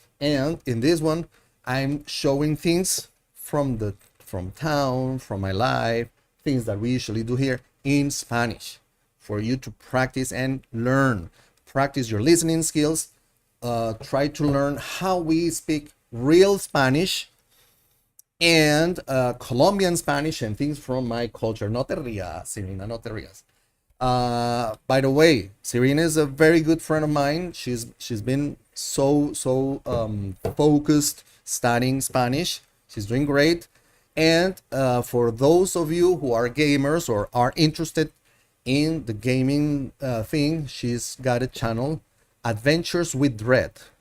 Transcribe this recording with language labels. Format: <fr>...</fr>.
<en>And in this one, I'm showing things from town, from my life, things that we usually do here in Spanish for you to practice and learn. Practice your listening skills. Try to learn how we speak real Spanish and Colombian Spanish and things from my culture.</en> <es>No te rías, Serena, no te rías.</es> <en>By the way, Serena is a very good friend of mine. She's been so focused studying Spanish. She's doing great. And for those of you who are gamers or are interested in the gaming thing, she's got a channel, Adventures with Dread.</en>